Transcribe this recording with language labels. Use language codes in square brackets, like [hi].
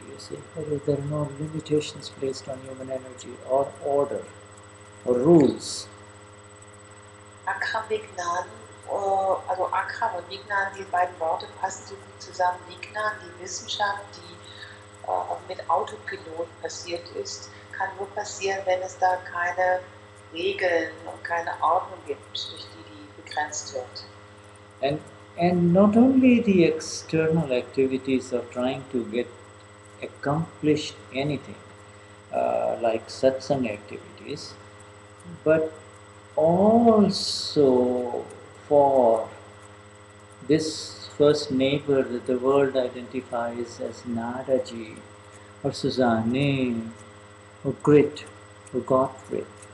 [en] You see, there are no limitations placed on human energy or order or rules. [de] Akram Vignan, also Akram und Vignan, die beiden Worte passen so gut zusammen. Vignan, die Wissenschaft, die mit Autopilot passiert ist, kann nur passieren, wenn es da keine Regeln und keine Ordnung gibt, durch die begrenzt wird. [en] And not only the external activities of trying to get accomplished anything, like satsang activities, but also for this first neighbor that the world identifies as Nadaji, or Susanne, or Grit, or Gottfried.